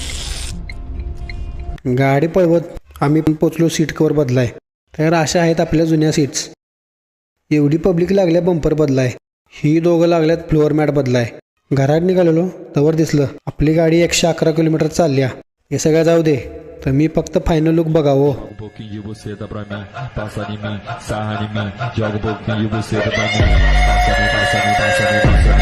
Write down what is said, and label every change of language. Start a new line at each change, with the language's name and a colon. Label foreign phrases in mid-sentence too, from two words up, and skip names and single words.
Marathi: गाडी पळवत आम्ही पण पोचलो
English: seat cover
Marathi: बदलाय. तर अशा आहेत आपल्या जुन्या सीट्स. एवढी पब्लिक लागल्या बंपर बदलाय. ही दोघं लागल्यात
English: floor mat
Marathi: बदलाय. घरात निघालेलो तवर दिसलं आपली गाडी 111 किलोमीटर चालल्या. हे सगळं जाऊ दे, तर मी फक्त
English: final look
Marathi: बघावं.
Portuguese: pouquinho de buceta pra mim, passa em mim, sarra em mim, joga pouquinho de buceta pra mim, passa em mim, passa em mim, passa em mim.